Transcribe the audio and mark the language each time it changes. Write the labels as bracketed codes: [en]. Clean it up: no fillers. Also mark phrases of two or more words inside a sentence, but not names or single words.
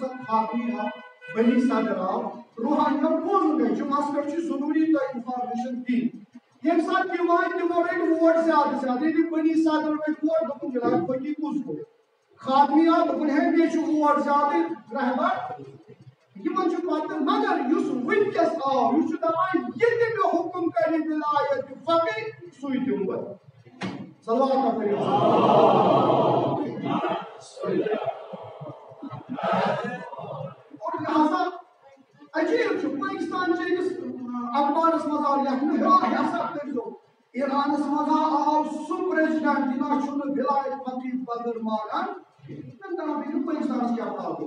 [ks] ساتہٕ خاتمی آو بنی صدر آو روحانیو بوزُن مےٚ جُمعس پٮ۪ٹھ چھُ ضروٗری تۄہہِ اِنفارمیشن دِنۍ ییٚمہِ ساتہٕ تِم آے تِمو رٔٹۍ ووٹ زیادٕ زیادٕ ییٚلہِ بنی صدر رٔٹۍ ووٹ دوٚپُن جِناب پٔکِو کُس گوٚو خاتمی آو دوٚپُن ہے مےٚ چھُ ووٹ زیادٕ رہبر یمن چھُ پتہٕ مگر یُس وٕنکٮ۪س آو یہِ چھُ دپان ییٚتہِ مےٚ حُکُم کرِ ولایت فقی سُے دِمہٕ بہٕ صلوات پٔرِو اور لہذا عجیب چھُ پاکستان چھِ أکِس اخبارس منٛز آو لیکھنہٕ ہے ہسا کٔرۍزیو ایرانس منٛز آو سُہ پریزیڈنٹ یہِ نہ چھُنہٕ ولایت فقی بغٲر مانان تٔمۍ دپان بیٚیہِ پاکستانس کیٛاہ پرابلم